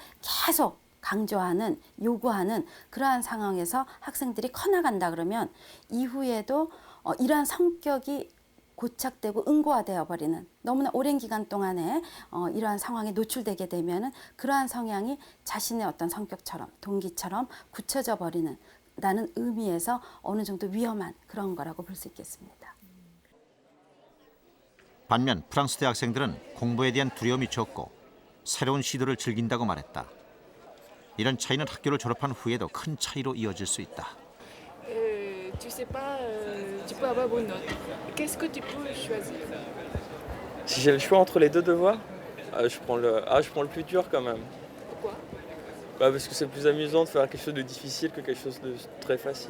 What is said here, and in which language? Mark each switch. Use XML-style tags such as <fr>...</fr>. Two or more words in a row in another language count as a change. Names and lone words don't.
<ko>계속 강조하는 요구하는 그러한 상황에서 학생들이 커나간다 그러면 이후에도 이러한 성격이 고착되고 응고화되어 버리는 너무나 오랜 기간 동안에 이러한 상황에 노출되게 되면은 그러한 성향이 자신의 어떤 성격처럼 동기처럼 굳혀져 버리는 라는 의미에서 어느 정도 위험한 그런 거라고 볼 수 있겠습니다. 반면 프랑스 대학생들은 공부에 대한 두려움이 적고 새로운 시도를 즐긴다고 말했다. 이런 차이는 학교를 졸업한 후에도 큰 차이로 이어질 수 있다.</ko> <fr>Tu sais pas, tu peux avoir bonne note. Qu'est-ce que tu peux choisir? Si j'ai le choix entre les deux devoirs, je prends le plus dur quand même. Pourquoi? Parce que c'est plus amusant de faire quelque chose de difficile que quelque chose de très facile.</fr>